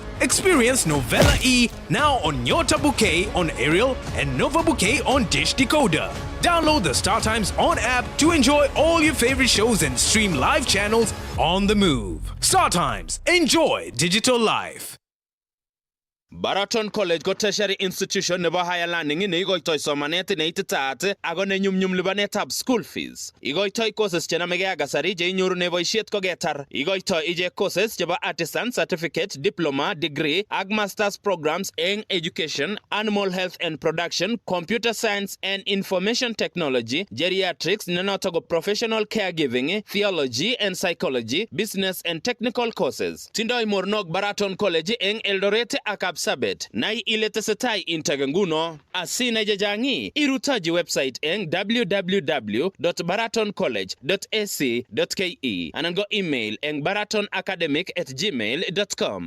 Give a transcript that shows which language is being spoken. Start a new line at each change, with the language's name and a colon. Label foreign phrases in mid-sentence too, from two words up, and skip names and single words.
English: Experience Novella E now on Nyota Bouquet on Aerial and Nova Bouquet on Dish Decoder. Download the Star Times On app to enjoy all your favorite shows and stream live channels on the move. Star Times, enjoy digital life.
Kalenjin: Baraton College ko
English: tertiary institution
Kalenjin: nebo
English: higher learning
Kalenjin: ne igoitoi somanet ne ititaat ako ne nyumnyum lipanetab
English: school fees.
Kalenjin: Igoitoi courses chenamegei ak kasari che inyorune boisiet koketar. Igoitoi ichek
English: courses chebo artisan certificate, diploma, degree ak masters programs eng education, animal health and production, computer science and information technology, geriatrics,
Kalenjin: nenoto ko
English: professional caregiving, theology and psychology, business and technical courses.
Kalenjin: Tindoi mornok Baraton College eng Eldoret ak Sabet nai ile tesetai integenguno asina jajangi irutaji website eng www.baratoncollege.ac.ke anan go email eng baratonacademic@gmail.com.